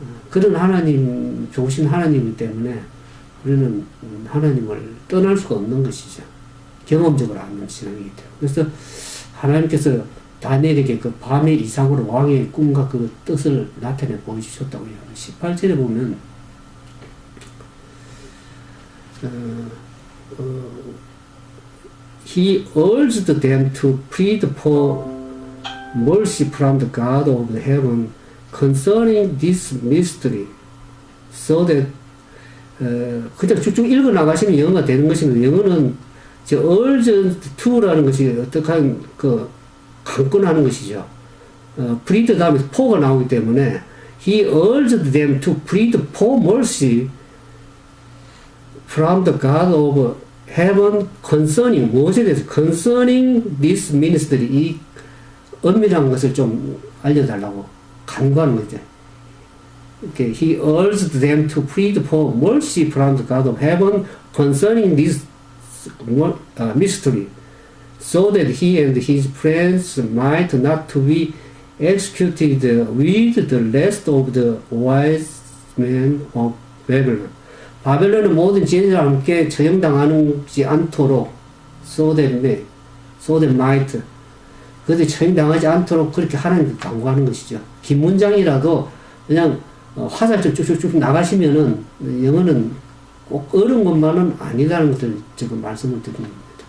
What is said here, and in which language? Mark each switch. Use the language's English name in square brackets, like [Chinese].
[Korean] 그런 하나님, 좋으신 하나님이기 때문에 우리는 하나님을 떠날 수가 없는 것이죠. 경험적으로 아는 신앙이기 때문에. 그래서 하나님께서 다니엘에게 그 밤의 이상으로 왕의 꿈과 그 뜻을 나타내 보여주셨다고 해요. 18절에 보면 [English] He urged them to plead for mercy from the God of heaven concerning this mystery, so that [Korean] 그냥 쭉쭉 읽어 나가시면 영어가 되는 것입니다. 영어는 저 urgent to라는 것이 어떻게 그 강권하는 것이죠. [English] plead [Korean] 다음에 for가 나오기 때문에 [English] He urged them to plead for mercy from the God of heaven concerning [Korean] 무엇에 대해서 [English] concerning this ministry [Korean] 이 은밀한 것을 좀 알려달라고 간구하는 거죠. [English] 이렇게 He urged them to plead for mercy from the God of heaven concerning this mystery, so that he and his friends might not to be executed with the rest of the wise men of Babylon. [Korean] 바벨론의 모든 지혜자와 함께 처형당하지 않도록 [English] so that might [Korean] 그들이 처형당하지 않도록 그렇게 하나님께 간구하는 것이죠. 긴 문장이라도 그냥 화살표 쭉쭉쭉 나가시면은 영어는 꼭 어려운 것만은 아니라는 것을 지금 말씀을 드리는 겁니다.